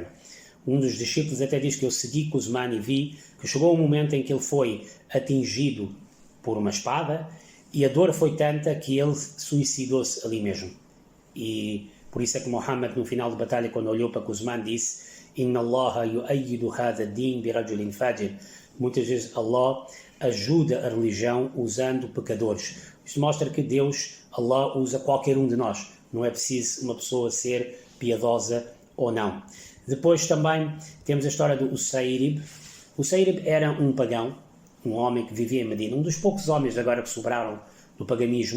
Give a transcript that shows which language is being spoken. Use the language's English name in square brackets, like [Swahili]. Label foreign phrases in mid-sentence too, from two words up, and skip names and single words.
[Portuguese] Um dos discípulos até diz que eu segui Quzman e vi que chegou um momento em que ele foi atingido por uma espada e a dor foi tanta que ele suicidou-se ali mesmo. E por isso é que Muhammad, no final da batalha, quando olhou para Quzman, disse: [Arabic] إن الله يؤيد هذا الدين برجل فاجر. [Portuguese] Muitas vezes Allah ajuda a religião usando pecadores. Isto mostra que Deus, Allah, usa qualquer um de nós. Não é preciso uma pessoa ser piedosa ou não. Depois também temos a história do Usairib. Usairib era um pagão, um homem que vivia em Medina, um dos poucos homens agora que sobraram do paganismo.